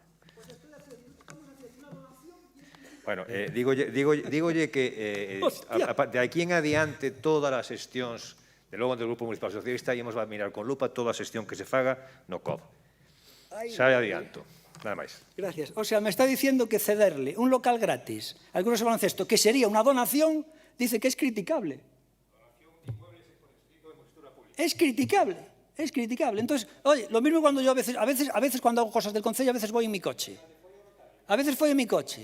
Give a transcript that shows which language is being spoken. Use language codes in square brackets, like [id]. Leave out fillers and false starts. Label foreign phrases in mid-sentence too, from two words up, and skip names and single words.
[gl] Bueno, dígolle que de aquí en adiante todas as xestións, de logo do Grupo Municipal Socialista, íamos a mirar con lupa toda a xestión que se faga no COB. Xa adianto. Nada máis. Gracias. [es] O sea, me está diciendo que cederle un local gratis al Club de Baloncesto, que sería una donación, dice que es criticable. Es criticable. Es criticable. Entonces, oye, lo mismo cuando yo a veces cuando hago cosas del Concello, a veces voy en mi coche. A veces voy en mi coche.